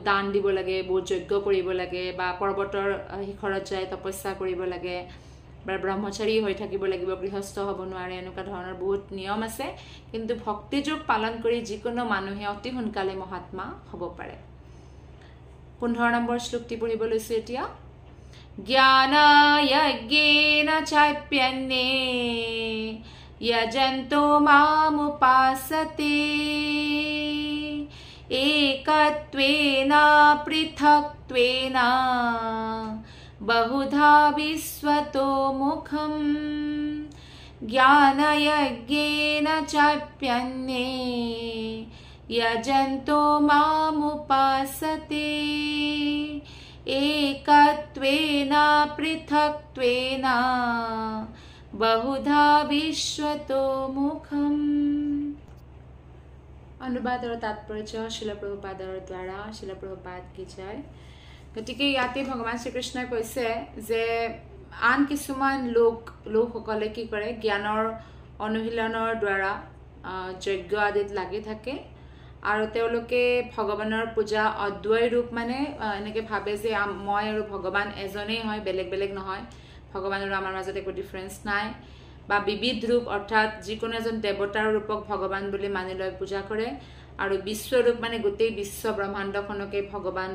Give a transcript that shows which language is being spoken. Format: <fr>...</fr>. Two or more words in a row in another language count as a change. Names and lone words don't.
<as>দান দিব লাগে বহুত যজ্ঞ কৰিব লাগে বা পৰ্বতৰ শিখৰত যায় তপস্যা কৰিব লাগে বা ব্ৰহ্মচাৰী হৈ থাকিব লাগিব গৃহস্থ হ'ব নোৱাৰে এনেকুৱা ধৰণৰ বহুত নিয়ম আছে কিন্তু ভক্তি যোগ পালন কৰি যিকোনো মানুহে অতি সোনকালে মহাত্মা হ'ব পাৰে 15 নম্বৰ শ্লোকটি পঢ়িব লৈছো এতিয়া</as> <sa>ज्ञानयज्ञेन चाप्यन्ये यजन्तो मामुपासते एकत्वेन पृथक्त्वेन बहुधा विश्वतो मुखम् ज्ञानयज्ञेन चाप्यन्ये यजन्तो मामुपासते एकत्वेन पृथक्त्वेन बहुधा विश्वतो मुखम्।</sa> <as>অনুবাদ আৰু তাৎপৰ্য শ্ৰীল প্ৰভুপাদৰ দ্বাৰা</as> <hi>शिल प्रभुपाद की जय।</hi> <as>গতিকে যাতে ভগৱান শ্ৰীকৃষ্ণ কৈছে যে আন কিছুমান লোকসকলে কি কৰে জ্ঞানৰ অনুশীলনৰ দ্বাৰা যজ্ঞ আদিত লাগি থাকে আৰু তেওঁলোকে ভগৱানৰ পূজা অদ্বয় ৰূপ মানে এনেকে ভাবে যে মই আৰু ভগৱান এজনেই হয় বেলেগ বেলেগ নহয় ভগৱান আৰু আমাৰ মাজত একো ডিফাৰেন্স নাই বা বিবিধ ৰূপ অৰ্থাৎ যিকোনো এজন দেৱতাৰ ৰূপক ভগৱান বুলি মানি লৈ পূজা কৰে আৰু বিশ্বৰূপ মানে গোটেই বিশ্ব ব্ৰহ্মাণ্ডখনকে ভগৱান</as>